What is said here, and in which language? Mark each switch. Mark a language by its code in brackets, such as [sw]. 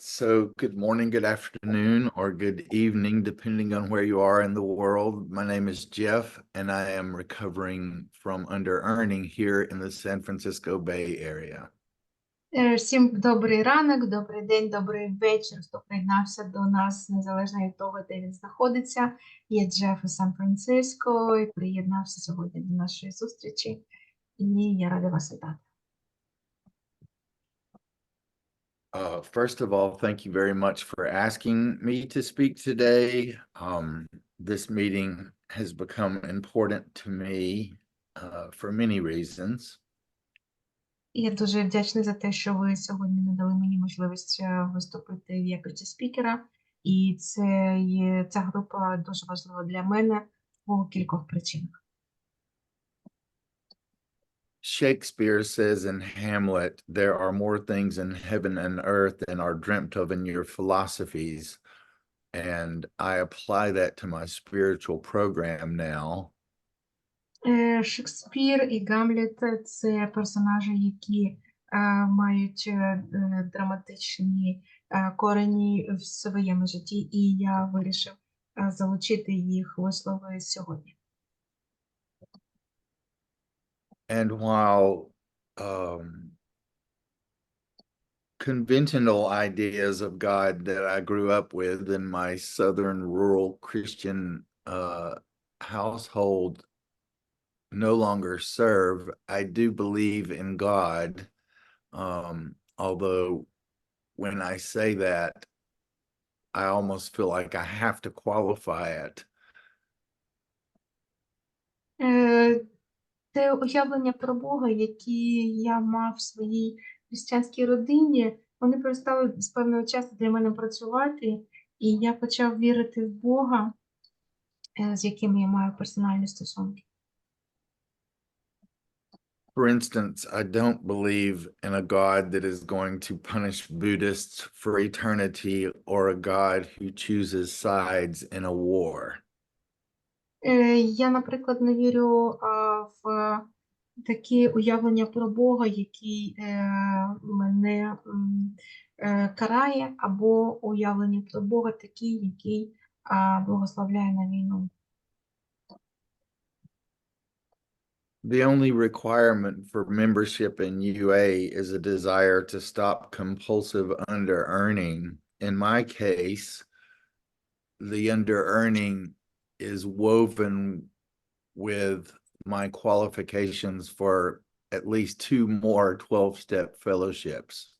[en] So good morning, good afternoon, or good evening, depending on where you are in the world. My name is Jeff, and I am recovering from under-earning here in the San Francisco Bay Area. [uk] Всім добрий ранок, добрий день, добрий вечір. Хто приєднався до нас, незалежно від того, де він знаходиться. Я Джеф із Сан-Франциско і приєднався сьогодні до нашої зустрічі. І я рада вас вітати. [en] First of all, thank you very much for asking me to speak today. This meeting has become important to me for many reasons. [uk] І я дуже вдячна за те, що ви сьогодні надали мені можливість виступити в якості спікера. І ця група дуже важлива для мене по кількох причинах. [en] Shakespeare says in Hamlet, there are more things in heaven and earth than are dreamt of in your philosophies. And I apply that to my spiritual program now. [uk] Шекспір і Гамлет це персонажі, які мають драматичні корені в своєму житті, і я вирішив залучити їх вислови сьогодні. [en] And while conventional ideas of God that I grew up with in my Southern rural Christian household no longer serve, I do believe in God. Although when I say that, I almost feel like I have to qualify it. [uk] Те уявлення про Бога, які я мав в своїй християнській родині, вони перестали з певного часу для мене працювати, і я почав вірити в Бога, з яким я маю персональні стосунки. [en] For instance, I don't believe in a God that is going to punish Buddhists for eternity or a God who chooses sides in a war. [uk] Я, наприклад, не вірю в такі уявлення про Бога, який мене карає, або уявлення про Бога такий, який благословляє на війну. [en] The only requirement for membership in UA is a desire to stop compulsive under-earning. In my case, the under-earning is woven with my qualifications for at least 2 more 12-step fellowships.